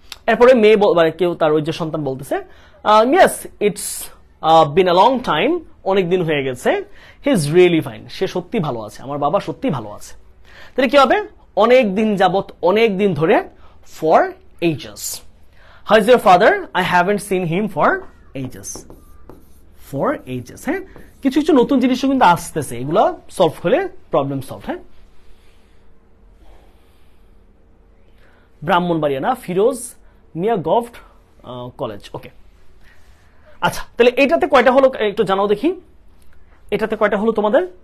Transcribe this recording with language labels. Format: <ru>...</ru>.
<bn>এরপরে মেয়ে মানে কেউ তার ওই যে সন্তান বলতেছে,</bn> <en>yes it's been a long time,</en> <bn>অনেক দিন হয়ে গেছে।</bn> <en>he is really fine,</en> <bn>সে সত্যি ভালো আছে, আমার বাবা সত্যি ভালো আছে। তাহলে কি হবে, অনেক দিন যাবত, অনেক দিন ধরে,</bn> <en>For ages. How is your father? I haven't seen him for ages. For ages.</en> <bn>হ্যাঁ, কিছু কিছু নতুন জিনিসও কিন্তু আসতেছে, এগুলো সলভ হলে প্রবলেম সলভ। হ্যাঁ, ব্রাহ্মণবাড়িয়া না, ফিরোজ মিয়া গভট কলেজ। ওকে, আচ্ছা তাহলে এইটাতে কয়টা হলো একটু জানাও দেখি, এটাতে কয়টা হলো তোমাদের?</bn>